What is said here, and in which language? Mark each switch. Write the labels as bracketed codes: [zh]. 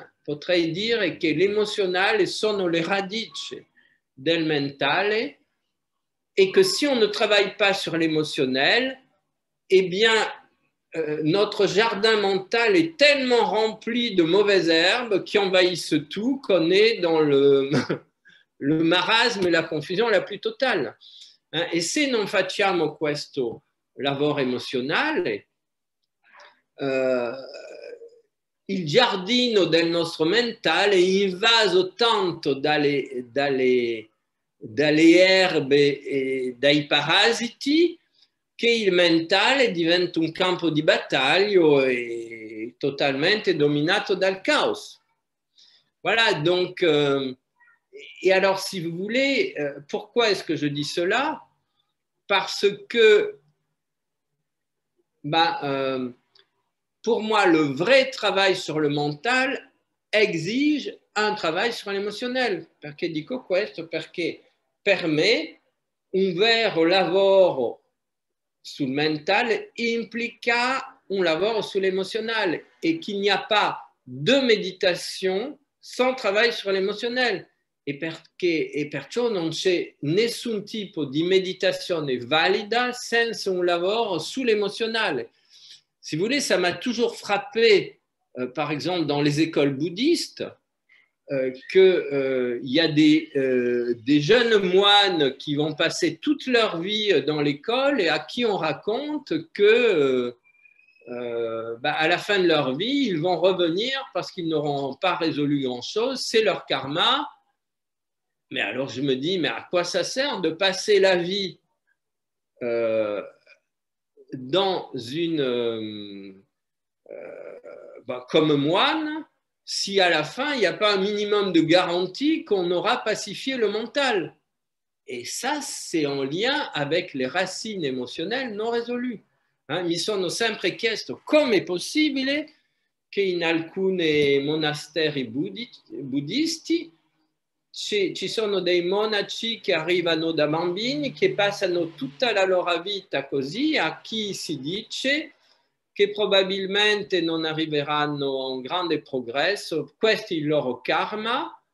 [it] Potrei dire che l'emozionale sono le radici del mentale [fr] et que si on ne travaille pas sur l'émotionnel, eh bien, notre jardin mental est tellement rempli de mauvaises herbes qui envahissent tout qu'on est dans le marasme et la confusion la plus totale. [it] E se non facciamo questo lavoro emozionale, il giardino del nostro mentale è invaso tanto dalle erbe e dai parasiti che il mentale diventa un campo di battaglia e totalement dominato dal caos. [fr] Voilà, donc, et alors si vous voulez, pourquoi est-ce que je dis cela? Parce que, pour moi, le vrai travail sur le mental exige un travail sur l'émotionnel. [it] Perché dico questo? Perché per me un vero lavoro sul mentale implica un lavoro sull'emozionale [fr] et qu'il n'y a pas de méditation sans travail sur l'émotionnel. [it] E perciò non c'è nessun tipo di meditazione valida senza un lavoro sull'emozionale. [fr] Si vous voulez, ça m'a toujours frappé, par exemple, dans les écoles bouddhistes, qu'il y a des jeunes moines qui vont passer toute leur vie dans l'école et à qui on raconte que à la fin de leur vie, ils vont revenir parce qu'ils n'auront pas résolu grand-chose, c'est leur karma. Mais alors je me dis, mais à quoi ça sert de passer la vie dans une comme moine si à la fin il n'y a pas un minimum de garantie qu'on aura pacifié le mental? Et ça, c'est en lien avec les racines émotionnelles non résolues. [it] Mi sono sempre chiesto come è possibile che in alcuni monasteri buddisti ci sono dei monaci che arrivano da bambini che passano tutta la loro vita così, a chi si dice che probabilmente non arriveranno a un grande progresso, questo è il loro karma,